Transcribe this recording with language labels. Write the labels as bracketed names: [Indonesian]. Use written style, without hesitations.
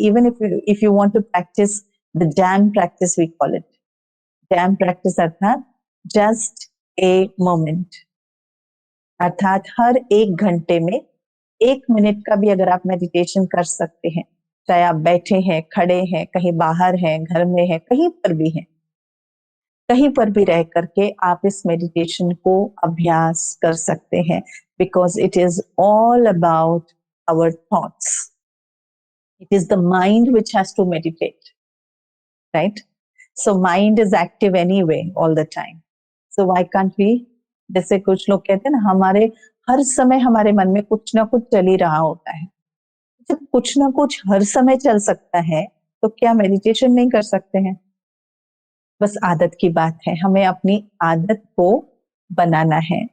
[English] even if you want to practise the jam practice, [Hindi] we call it jam practice, अर्थात [English] just a moment, [Hindi] अर्थात हर 1 घंटे में 1 minute का भी अगर आप मेडिटेशन कर सकते हैं, चाहे आप बैठे हैं, खड़े हैं, कहीं बाहर हैं, घर में हैं, कहीं पर भी हैं, कहीं पर भी रह करके आप इस मेडिटेशन को अभ्यास कर सकते हैं, [English] Because it is all about our thoughts. It is the mind which has to meditate, right? So mind is active anyway all the time. So why can't we? [Hindi] जैसे कुछ लोग कहते हैं ना, हमारे हर समय हमारे मन में कुछ ना कुछ चल ही रहा होता है। जब कुछ ना कुछ हर समय चल सकता है, तो क्या मेडिटेशन नहीं कर सकते हैं? बस आदत की बात है, हमें अपनी आदत को बनाना है।